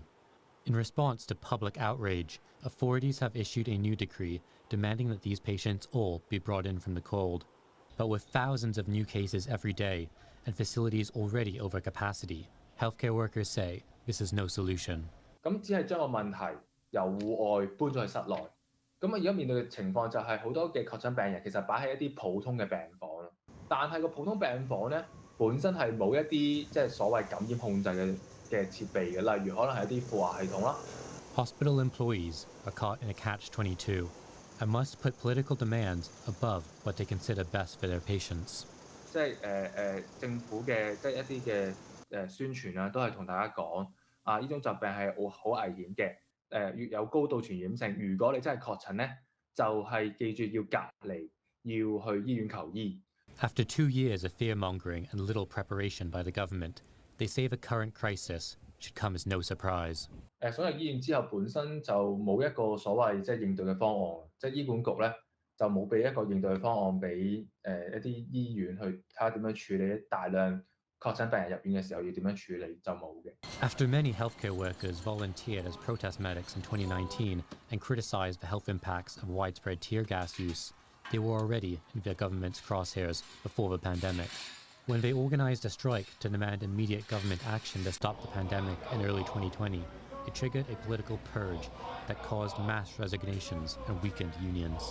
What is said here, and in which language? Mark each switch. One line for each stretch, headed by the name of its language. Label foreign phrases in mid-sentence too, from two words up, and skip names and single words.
English: In response to public outrage, authorities have issued a new decree demanding that these patients all be brought in from the cold. But with thousands of new cases every day and facilities already over capacity, healthcare workers say this is no solution.
Cantonese: 咁只係將個問題由戶外搬咗去室內。咁而家面對嘅情況就係好多嘅確診病人其實擺喺一啲普通嘅病房，但係個普通病房咧本身係冇一啲即係所謂感染控制嘅設備嘅，例如可能係一啲負壓系統啦。
English: Hospital employees are caught in a catch-22 and must put political demands above what they consider best for their patients.
Cantonese: 即係政府嘅即係一啲嘅宣傳啦，都係同大家講。呢種疾病係好危險嘅，越有高度傳染性。如果你真係確診咧，就係記住要隔離，要去醫院求醫。
English: After 2 years of fear-mongering and little preparation by the government, they say the current crisis should come as no surprise.
Cantonese: 所有醫院之後本身就冇一個所謂即係應對嘅方案，即係醫管局咧就冇俾一個應對嘅方案俾一啲醫院去睇下點樣處理大量確診病人入院嘅時候要點樣處理就冇嘅。
English: After many healthcare workers volunteered as protest medics in 2019 and criticized the health impacts of widespread tear gas use, they were already in the government's crosshairs before the pandemic. When they organized a strike to demand immediate government action to stop the pandemic in early 2020, it triggered a political purge that caused mass resignations and weakened unions.